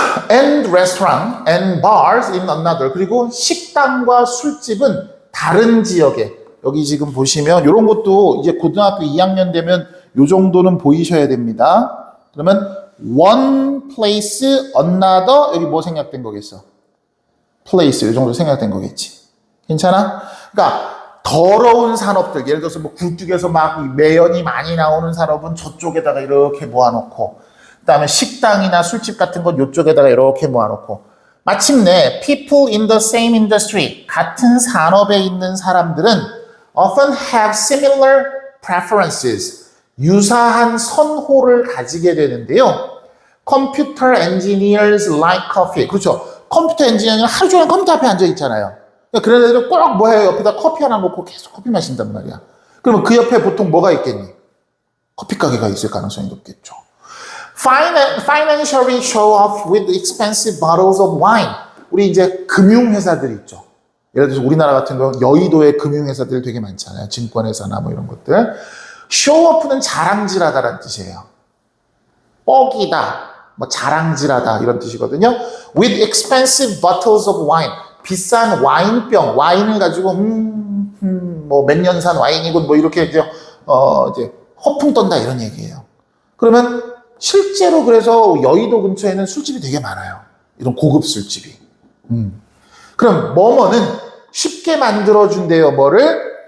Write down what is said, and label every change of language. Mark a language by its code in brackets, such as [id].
[en] and restaurant and bars in another. [ko] 그리고 식당과 술집은 다른 지역에. 여기 지금 보시면 이런 것도 이제 고등학교 2학년 되면 요 정도는 보이셔야 됩니다. 그러면 [en] one place, another, [ko] 여기 뭐 생략된 거겠어? place, 이 정도 생략된 거겠지. 괜찮아? 그러니까 더러운 산업들, 예를 들어서 뭐 굴뚝에서 막 매연이 많이 나오는 산업은 저쪽에다가 이렇게 모아놓고, 그 다음에 식당이나 술집 같은 건 이쪽에다가 이렇게 모아놓고, 마침내 [en] people in the same industry, [ko] 같은 산업에 있는 사람들은 [en] often have similar preferences, [ko] 유사한 선호를 가지게 되는데요. [en] Computer engineers like coffee. [ko] 그렇죠. 컴퓨터 엔지니어는 하루 종일 컴퓨터 앞에 앉아 있잖아요. 그런 애들은 꼭 뭐 해요? 옆에다 커피 하나 놓고 계속 커피 마신단 말이야. 그러면 그 옆에 보통 뭐가 있겠니? 커피 가게가 있을 가능성이 높겠죠. [en] Financially show off with expensive bottles of wine. [ko] 우리 이제 금융회사들 있죠. 예를 들어서 우리나라 같은 경우 여의도에 금융회사들 되게 많잖아요. 증권회사나 뭐 이런 것들. 쇼오프는 자랑질하다라는 뜻이에요. 뻑이다, 뭐 자랑질하다 이런 뜻이거든요. [en] With expensive bottles of wine. [ko] 비싼 와인병, 와인을 가지고 뭐 몇 년 산 와인이고 뭐 이렇게 이제 허풍 떤다 이런 얘기예요. 그러면 실제로 그래서 여의도 근처에는 술집이 되게 많아요. 이런 고급 술집이. 그럼 뭐뭐는 쉽게 만들어준대요. 뭐를?